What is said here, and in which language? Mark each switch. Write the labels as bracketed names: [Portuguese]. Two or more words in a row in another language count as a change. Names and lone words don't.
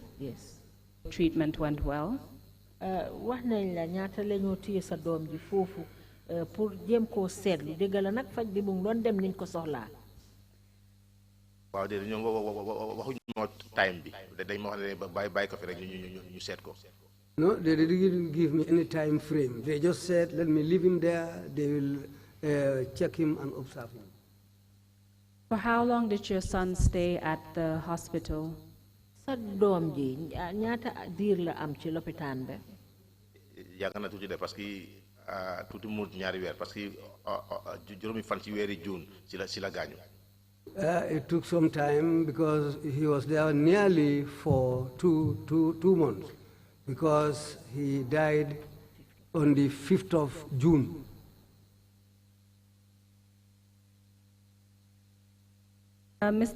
[English] yes. Treatment went well. [Wolof] wax nañ la ñaata la ñoo téye sa doom ji foofu pour jéem koo seetlu dégg la nag faj bi mu ngi doon dem niñ ko soxlaa. waaw de ñoo waxuñu moo time bi dañ ma wax ne bàyyi ko fi rek ñu seet ko. [English] No, they didn't give me any time frame. They just said, let me leave him there. They will check him and observe him. For how long did your son stay at the hospital? [Wolof] sa doom ji ñaata diir la am ci lopitaan ba. yàgg na tuuti de [French] parce que [Wolof] tuuti mu ñaari weer [French] parce que [Wolof] juróomi fan ci weeri juin si la gaañu. [English] It took some time because he was there nearly for two months because he died on the 5th of June. Mr.